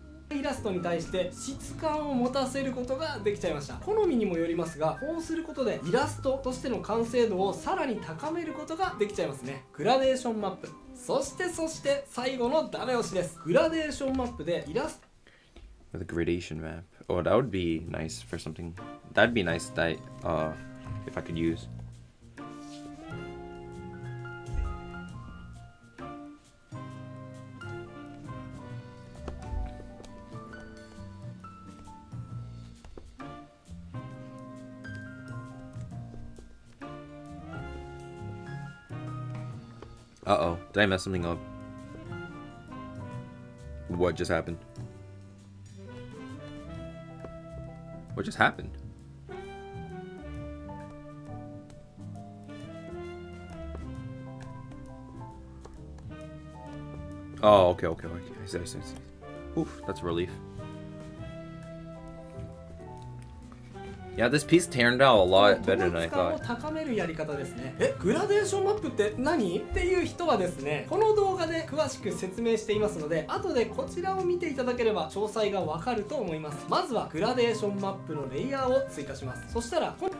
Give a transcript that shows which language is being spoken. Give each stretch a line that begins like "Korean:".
Japanese: イラストに対して質感を持たせることができちゃいました。好みにもよりますが、こうすることでイラストとしての完成度をさらに高めることができちゃいますね。グラデーションマップ。そして最後のダメ押しです。グラデーションマップでイラスト
English: The gradation map. Oh, that would be nice for something. That'd be nice that if I could use. Uh-oh, did I mess something up? What just happened? What just happened? Oh, okay. I see. Oof, that's a relief. Yeah, this piece turned out a lot better than I
Japanese: 統一
English: thought.
Japanese: 感を高めるやり方ですね。グラデーションマップって何っていう人はですね、この動画で詳しく説明していますので、後でこちらを見ていただければ詳細がわかると思います。まずはグラデーションマップのレイヤーを追加します。そしたら